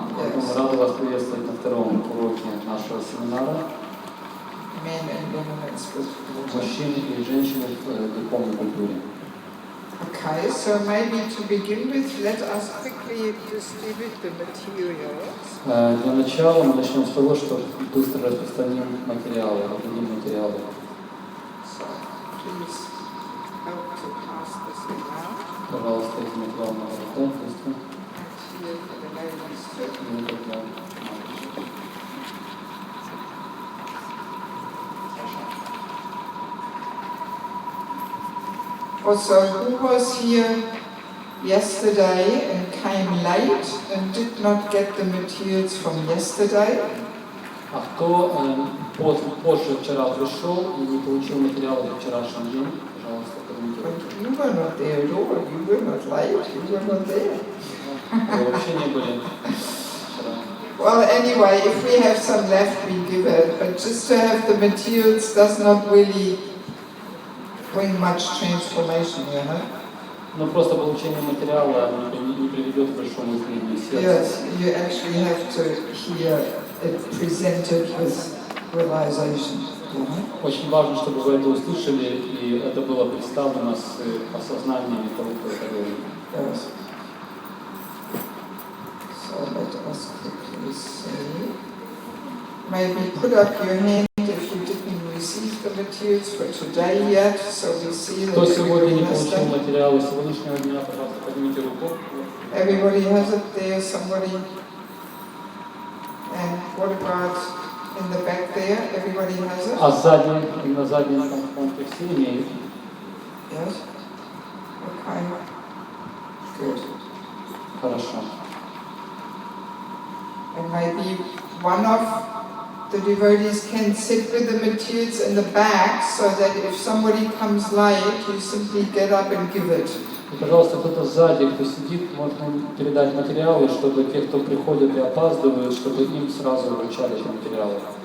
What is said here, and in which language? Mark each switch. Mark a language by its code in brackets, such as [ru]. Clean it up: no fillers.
[ru] Мы рады вас приветствовать на втором уроке нашего семинара. [en] Men and Women in Spiritual Culture. [ru] Мужчины и женщины в духовной культуре. [en] Okay, so maybe to begin with, let us quickly distribute the materials. [ru] Для начала мы начнем с того, что быстро распространим материалы, определим материалы. [en] So, please help to pass this around. [ru] Пожалуйста, эти материалы на работу. [en] Here for the ladies too. Also, who was here yesterday and came late and did not get the materials from yesterday? [ru] А кто позже вчера пришел и не получил материалы за вчерашний день, пожалуйста, комментируйте. [en] You were not there at all. You were not late. You were not there. [ru] Вы вообще не были вчера. [en] Well, anyway, if we have some left, we give it. But just to have the materials does not really bring much transformation, you know? [ru] Но просто получение материала не приведет к большому изменению сердца. [en] Yes, you actually have to hear it presented with realization. [ru] Очень важно, чтобы вы это услышали, и это было представлено с осознанием того, кто это говорит. [en] Yes. So let us quickly see. Maybe put up your hand if you didn't receive the materials for today yet, so we see that [ru] Кто сегодня не [en] everybody has [ru] получил [en] them. [ru] материалы сегодняшнего дня, пожалуйста, поднимите руку. [en] Everybody has it there, somebody. And what about in the back there? Everybody has it? [ru] А сзади, на заднем фронте все имеют? [en] Yes? Okay. Good. [ru] Хорошо. [en] And maybe one of the devotees can sit with the materials in the back so that if somebody comes late, you simply get up and give it. [ru] И, пожалуйста, кто-то сзади, кто сидит, можно передать материалы, чтобы те, кто приходят и опаздывают, чтобы им сразу вручали эти материалы.